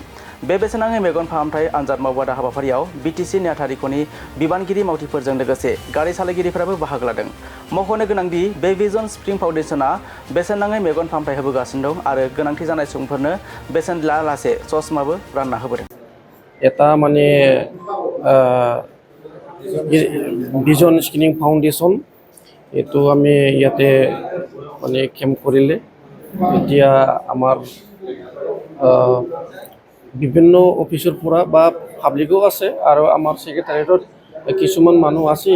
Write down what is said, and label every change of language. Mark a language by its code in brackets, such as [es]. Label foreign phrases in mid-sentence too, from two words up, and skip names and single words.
[brx] बे बेसेन नाङै मेगन फाहामथाय आनजाद मावबादा हाबाफारियाव बिटिसि नेहाथारिख'नि बिबानगिरि मावथिफोरजों लोगोसे गारि सालायगिरिफोराबो बाहागो लादों। मख'नो गोनांदि बे भिजन स्प्रिं फाउन्डेशना बेसेन नाङै मेगन फाहामथाय होबोगासिनो दं आरो गोनांथि जानाय सुबुंफोरनो बेसेन लायालासे चसमाबो रानना होबोदों। [as] এটা মানে ভিজন স্ক্ৰিনিং ফাউণ্ডেশ্যন এইটো আমি ইয়াতে মানে কেম্প কৰিলে এতিয়া আমাৰ বিভিন্ন অফিচৰ পৰা বা পাব্লিকো আছে আৰু আমাৰ ছেক্ৰেটাৰিয়েটত কিছুমান মানুহ আছে।